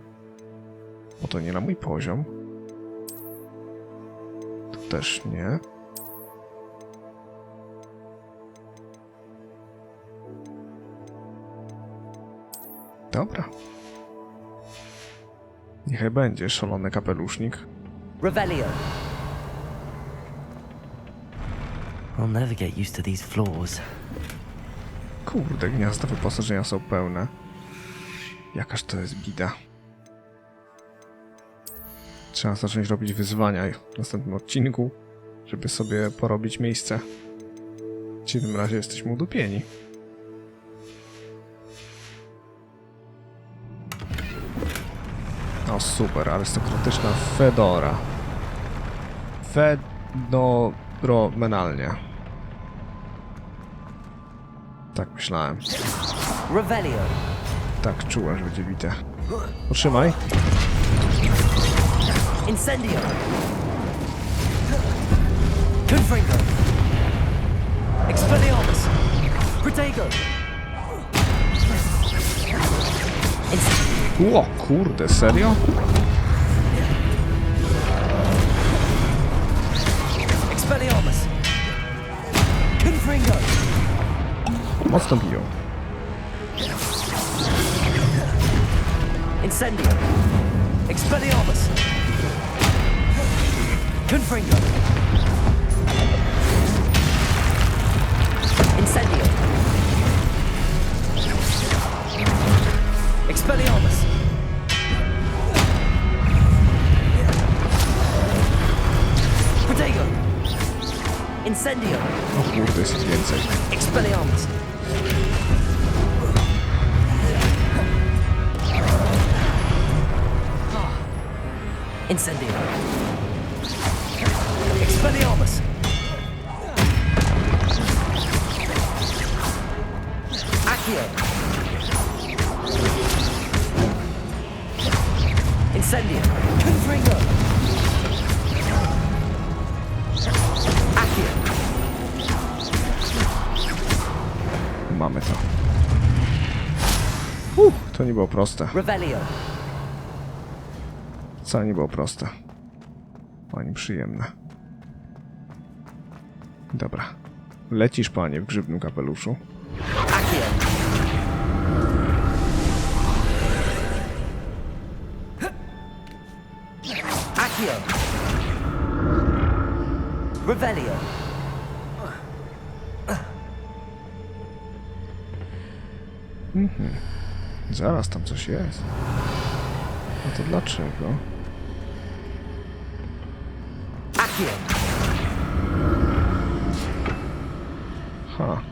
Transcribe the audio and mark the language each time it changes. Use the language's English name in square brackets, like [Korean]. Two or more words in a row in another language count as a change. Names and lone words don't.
[Polish] Bo to nie na mój poziom. Tu też nie. Dobra. Niechaj będzie szalony kapelusznik. Revelio. [English] I'll never get used to these floors. [Polish] Kurde, gniazda wyposażenia są pełne. Jakaż to jest bida. Trzeba zacząć robić wyzwania w następnym odcinku, żeby sobie porobić miejsce. W tym razie jesteśmy udupieni. O super, arystokratyczna fedora. Fedoromenalnie. Tak myślałem. Revelio. Tak czułem, że będzie bite. Utrzymaj. Incendio. Confringo. Expelliarmus! Protego! O kurde, serio? Expelliarmus! Confringo! Mocno biją. Incendio! Expelliarmus! Confringo! Incendio! Expelliarmus! Protego! Incendio! O kurde, jest ich więcej. Expelliarmus! Incendio! Expelliarmus! Accio! Incendio! Confringo! Accio! Mamy to. To nie było proste. Revelio! Wcale nie było proste. Ani przyjemne. Dobra. Lecisz, panie, w grzybnym kapeluszu. Accio! Accio! Revelio! Zaraz tam coś jest. No to dlaczego? Accio! Ha.